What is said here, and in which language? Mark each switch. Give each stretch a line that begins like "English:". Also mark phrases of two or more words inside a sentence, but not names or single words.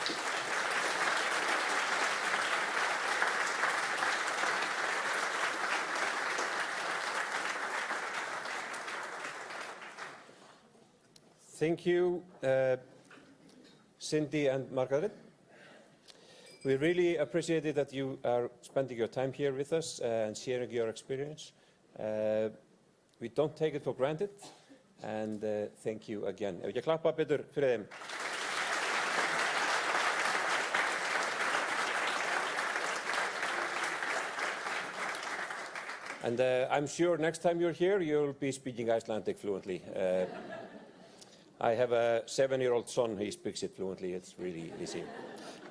English: Thank you, Cindy and Margaret. We really appreciate it that you are spending your time here with us and sharing your experience. We don't take it for granted, and thank you again.
Icelandic: Ef ekki klappa betur fyrir þeim.
English: And I'm sure next time you're here, you'll be speaking Icelandic fluently. I have a 7-year-old son. He speaks it fluently.